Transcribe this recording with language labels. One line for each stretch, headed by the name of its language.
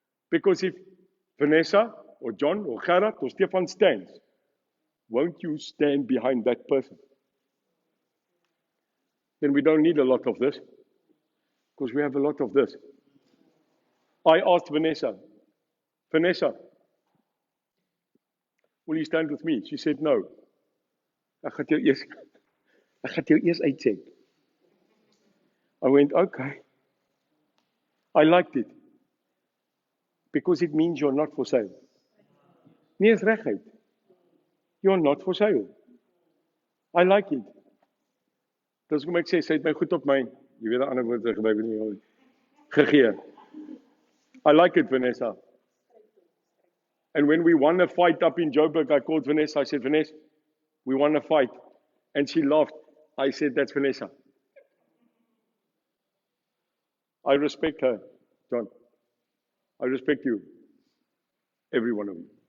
English: Because if Vanessa or John or Gerard or Stefan stands, won't you stand behind that person? Then we don't need a lot of this, because we have a lot of this. I asked Vanessa, will you stand with me? She said no.
Afrikaans: Ek gaan jou eers uitsend.
English: I went, okay. I liked it. Because it means you're not for sale.
Afrikaans: Nee, is reguit.
English: You're not for sale. I like it.
Afrikaans: Dis hoekom ek sê, sy het my goed op my, jy weet die ander woorde gebruik nie, gegee.
English: I like it, Vanessa. And when we won a fight up in Joburg, I called Vanessa. I said, Vanessa, we won a fight. And she laughed. I said, that's Vanessa. I respect her, John. I respect you, every one of you.